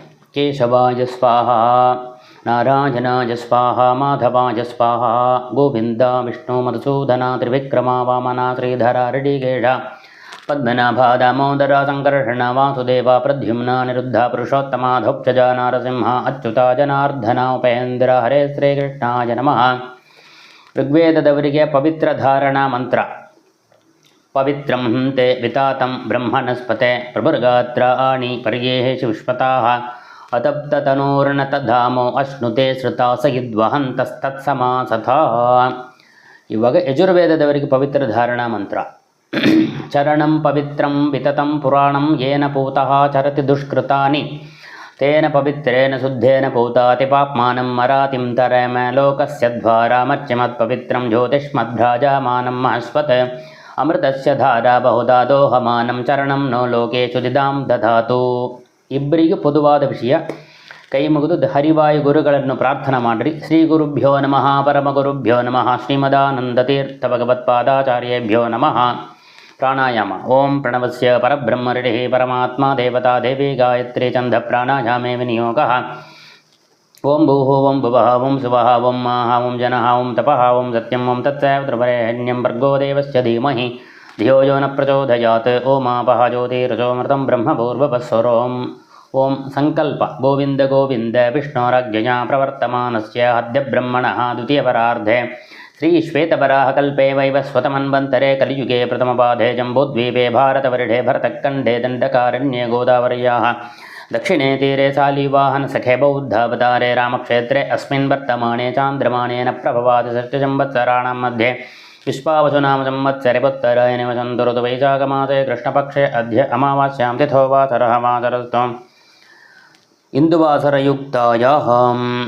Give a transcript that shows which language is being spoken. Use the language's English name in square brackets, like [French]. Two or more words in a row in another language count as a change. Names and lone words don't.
[Sanskrit] ಕೇಶವಾಯ ಸ್ವಾಹ, ನಾರಾಯಣಾಯ ಸ್ವಾಹ, ಮಾಧವಾಯ ಸ್ವಾಹ, ಗೋವಿಂದ ವಿಷ್ಣು ಮಧುಸೂದನ ತ್ರಿವಿಕ್ರಮ ವಾಮನ ಶ್ರೀಧರ ಋಷಿಕೇಶ ಪದ್ಮನಾಭ ದಾಮೋದರ ಸಂಕರ್ಷಣ ವಾಸುದೇವ ಪ್ರದ್ಯುಮ್ನ ನಿರುದ್ಧ ಪುರುಷೋತ್ತಮ ಧೋಕ್ಷಜ ನಾರಸಿಂಹ ಅಚ್ಯುತ ಜನಾರ್ದನ ಉಪೇಂದ್ರ. ಹರೇ ಶ್ರೀಕೃಷ್ಣಾಯ ನಮಃ. [Kannada] ಋಗ್ವೇದದವರಿಗೆ ಪವಿತ್ರ ಧಾರಣಾ ಮಂತ್ರ. [Sanskrit] ಪವಿತ್ರಂ ತೇ ವಿತಾತಂ ಬ್ರಹ್ಮಣಸ್ಪತೆ ಪ್ರಭುರ್ಗಾತ್ರಾಣಿ ಪರ್ಯೇಷು ವಿಶ್ವತಾಃ ಅತಪ್ತತನೂರ್ಣತ ಧಾಮೋ ಅಶ್ನುತೆ ಶ್ರುತಾ ಸಹಿದ್ವಹಂತಸ್ತತ್ಸಮಾಸಥಾ. [Kannada] ಇವಾಗ ಯಜುರ್ವೇದದವರಿಗೆ ಪವಿತ್ರ ಧಾರಣಾ ಮಂತ್ರ. [Sanskrit] ಚರಣಂ ಪವಿತ್ರಂ ವಿತತಂ ಪುರಾಣಂ ಯೇನ ಪೂತಃ ಚರತಿ ದುಷ್ಕೃತಾನಿ ತೇನ ಪವಿತ್ರೇಣ ಶುದ್ಧೇನ ಪೂತಾತಿ ಪಾಪ್ಮಾನಂ ಮರಾತಿಂ ತರೇಮ ಲೋಕಸ್ಯ ದ್ವಾರಾಮರ್ಚ್ಯಮತ್ ಪವಿತ್ರಂ ಜ್ಯೋತಿಷ್ಮದ್ಭ್ರಾಜಮಾನಂ ಮಹಸ್ವತ್ ಅಮೃತಸ್ಯ ಧಾರಾ ಬಹುಧಾ ದೋಹಮಾನಂ ಚರಣಂ ನೋ ಲೋಕೇಶು ದಿದಾಂ ದಧಾತು. [Kannada] ಇಬ್ಬರಿಗೂ ಪೊದುವಾದ ವಿಷಯ. ಕೈ ಮುಗಿದು ಹರಿವಾಯು ಗುರುಗಳನ್ನು ಪ್ರಾರ್ಥನಾ ಮಾಡಿರಿ. [Sanskrit] ಶ್ರೀ ಗುರುಭ್ಯೋ ನಮಃ, ಪರಮಗುರುಭ್ಯೋ ನಮಃ, ಶ್ರೀಮದಾನಂದತೀರ್ಥ ಭಗವತ್ಪಾದಾಚಾರ್ಯೇಭ್ಯೋ ನಮಃ. ಪ್ರಾಣಾಯಾಮ. ಓಂ ಪ್ರಣವಸ್ಯ ಪರಬ್ರಹ್ಮ ಋಷಿಃ ಪರಮಾತ್ಮ ದೇವತಾ ದೇವಿ ಗಾಯತ್ರಿ ಛಂದ ಪ್ರಾಣಾಯಾಮೇ ವಿನಿಯೋಗಃ. ಓಂ ಭೂಃ ಓಂ ಭುವಃ ಓಂ ಸುವಃ ಓಂ ಮಾಹ ಓಂ ಜನಃ ಓಂ ತಪಃ ಓಂ ಸತ್ಯಂ ಓಂ ತತ್ಸವಿತುರ್ವರೆಣ್ಯಂ ಭರ್ಗೋ ದೇವಸ್ಯ ಧೀಮಹಿ ಧಿಯೋ ಯೋ ನ ಪ್ರಚೋದಯಾತ್. ಓಮಾಪಃ ಜ್ಯೋತಿರಸೋಮೃತಂ ಬ್ರಹ್ಮ ಭೂರ್ಭುವಸ್ವರೋಂ. ಓಂ ಸಂಕಲ್ಪ. ಗೋವಿಂದ ಗೋವಿಂದ ವಿಷ್ಣೋರಜ್ಞಯಾ ಪ್ರವರ್ತಮಾನಸ್ಯ ಅದ್ಯ ಬ್ರಹ್ಮಣಃ ದ್ವಿತೀಯಪರಾರ್ಧೆ ಶ್ರೀ ಶ್ವೇತವರಾಹಕಲ್ಪೆ ವೈವಸ್ವತಮನ್ವಂತರೆ ಕಲಿಯುಗೆ ಪ್ರಥಮಪಾಧೆ ಜಂಬೂದ್ವೀಪೆ ಭಾರತವರ್ಷೆ ಭರತಖಂಡೇ ದಂಡಕಾರಣ್ಯೇ ಗೋದಾವರ್ಯಾಃ ದಕ್ಷಿಣೇ ತೀರೆ ಸಾಲಿವಾಹನ ಸಖೆ ಬೌದ್ಧಾವತಾರೆ ರಾಮಕ್ಷೇತ್ರೆ ಅಸ್ಮಿನ್ ವರ್ತಮಾನೆ ಚಾಂದ್ರಮಾನೇನ ಪ್ರಭವಾದಿ ಷಷ್ಠಸಂವತ್ಸರಾಣಾಂ ಮಧ್ಯೆ ವಿಶ್ವಾವಸುನಾಮ ಸಂವತ್ಸರೆ ಪುತ್ತರಾಯಣೆ ವಸಂತ ಋತು ವೈಶಾಖಮಾಸೆ ಕೃಷ್ಣಪಕ್ಷೆ ಅದ್ಯ ಅಮಾವಾಸ್ಯಾಂ ತಿಥೋ ವಾಸರಃ ವಾಸರಸ್ತು ಇಂದುವಾಸರಯುಕ್ತಾಯಾಂ